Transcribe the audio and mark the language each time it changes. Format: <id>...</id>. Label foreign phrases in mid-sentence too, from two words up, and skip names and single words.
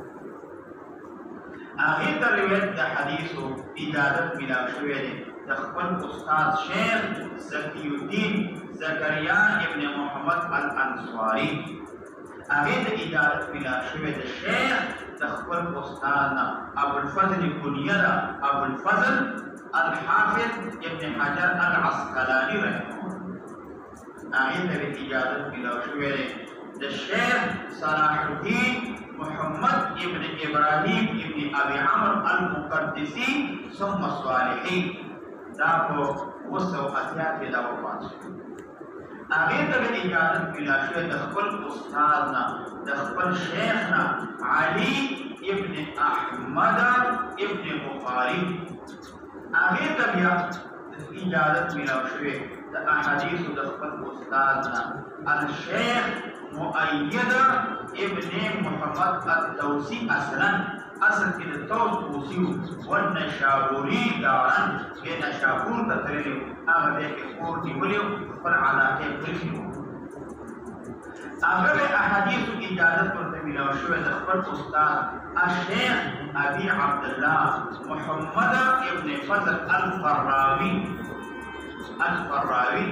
<ps>هغه ته روایت د حدیثو اجازت ملاو شوی دی د خپل استاد شیخ زکی الدین زکریا ابن محمد الانصاری. هغه ته اجازت ملاو شوی د شیخ د خپل استاد نه ابوالفضل کنیه ده ابوالفضل الحافظ ابن حجر العسقلاني</ps> <ar>رحمه الله.</ar> <ps>هغه ته اجازت ملاو شوی دی د شیخ صلاح الدین محمد ابن ابراهیم ابن ابي عمرو المقدسي ثم صالحي. دا په 280 کې دا وفات شو. هغه ته اجازت ملاو شوی د خپل استاد نه د خپل شیخ نه علي ابن احمد ابن بخاري. هغه ته بیا اجازت ملاو شوی د احادیث د خپل استاد نه الشیخ مؤید ابن محمد الدوسی اصلا اصل کې د توس توسی والنشابوري دارن کې نشابور ته تللی هغه دې کې کور نیولی پر علاقه پرېږدي. هغه به احادیث اجازت ورته ملاو شوی د خپل استاد الشیخ ابي عبد الله محمد ابن فضل الفراوي الفراوي.</ps>